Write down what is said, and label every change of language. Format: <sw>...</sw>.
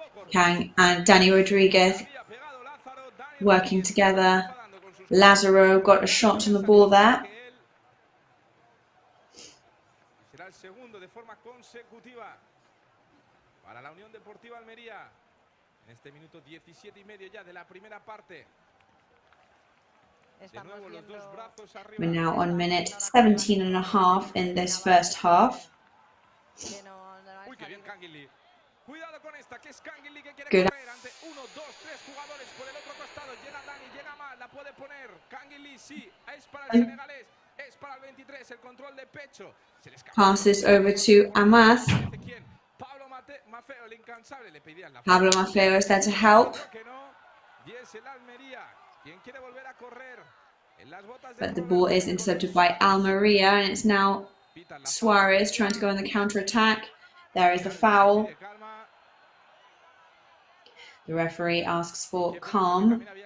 <en>Kang and Dani Rodriguez working together. Lazaro got a shot on the ball there.</en> <es>Será el segundo de forma consecutiva para la Unión Deportiva Almería en este minuto 17 y medio ya de la primera parte. De nuevo los dos brazos arriba.</es> <en>We're now on minute 17 and a half in this first half.</en> <es>Uy, qué bien Canguilí. Cuidado con esta, que es Canguilí que quiere</es> <en>Good.</en> <es>correr ante 1, 2, 3 jugadores por el otro costado. Llega Dani, llega Mal, la puede poner. Canguilí, sí, es para el senegalés, es para el 23, el control de pecho. Se le escapa.</es> <en>Passes over to Amath.</en> <es>Pablo Maffeo, el incansable, le pedían la</es> <en>Pablo Maffeo is there to help.</en> <es>Y es el Almería quien quiere volver a correr.</es> <en>But the ball is intercepted by Almería, and it's now Suarez trying to go on the counter-attack. There is the foul. The referee asks for calm.</en>